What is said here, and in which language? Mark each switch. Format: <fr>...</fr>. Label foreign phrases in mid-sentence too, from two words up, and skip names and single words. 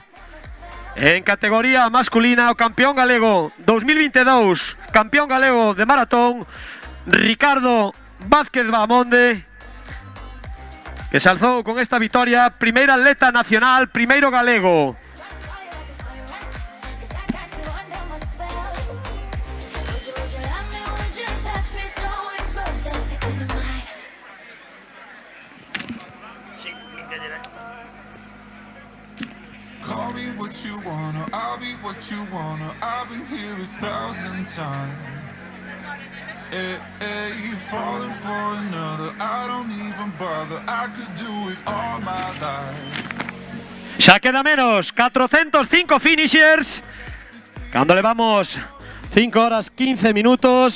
<gl>En categoría masculina, o campeón galego 2022, campeón galego de maratón, Ricardo Vázquez Bahamonde, que se alzou con esta vitoria, primeiro atleta nacional, primeiro galego.</gl> <en>Call me what you wanna, I'll be what you wanna. I've been here 1,000 times. Falling for another, I don't even bother. I could do it all my life.</en> <gl>Xa queda menos, 405 finishers. Cando levamos 5 horas 15 minutos.</gl>